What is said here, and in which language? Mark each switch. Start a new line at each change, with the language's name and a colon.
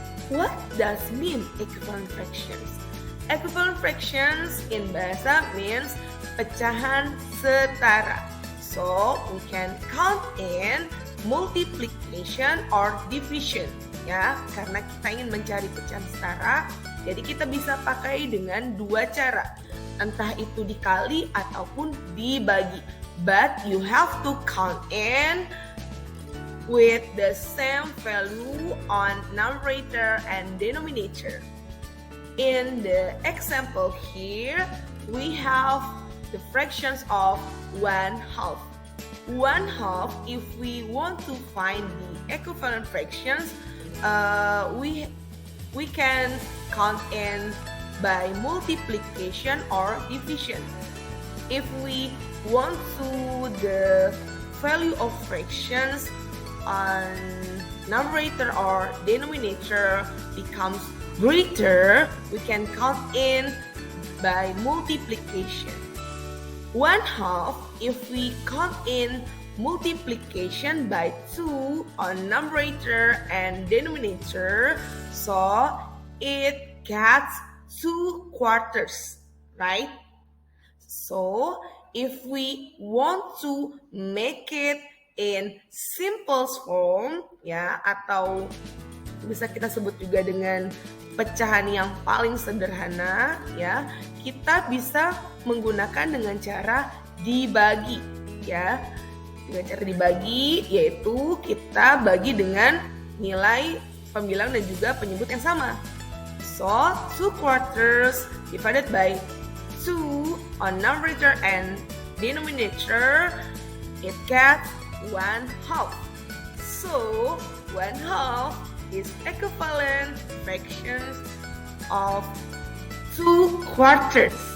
English: What does mean equivalent fractions? Equivalent fractions in bahasa means pecahan setara. So, we can count in multiplication or division.
Indonesian: Ya, karena kita ingin mencari pecahan setara, jadi kita bisa pakai dengan dua cara. Entah itu dikali ataupun dibagi.
English: But you have to count in with the same value on numerator and denominator. In the example here, we have the fractions of 1/2. 1/2, if we want to find the equivalent fractions, we can count in by multiplication or division. If we want to the value of fractions on numerator or denominator becomes greater, we can count in by multiplication. 1/2 if we count in multiplication by 2 on numerator and denominator, so it gets 2/4, right? So if we want to make it in simple form,
Indonesian: ya, atau bisa kita sebut juga dengan pecahan yang paling sederhana, ya, kita bisa menggunakan dengan cara dibagi, ya. Dengan cara dibagi yaitu kita bagi dengan nilai pembilang dan juga penyebut yang sama.
English: So 2/4 divided by 2 on numerator and denominator, it gets 1/2. So 1/2 is equivalent fractions of 2/4.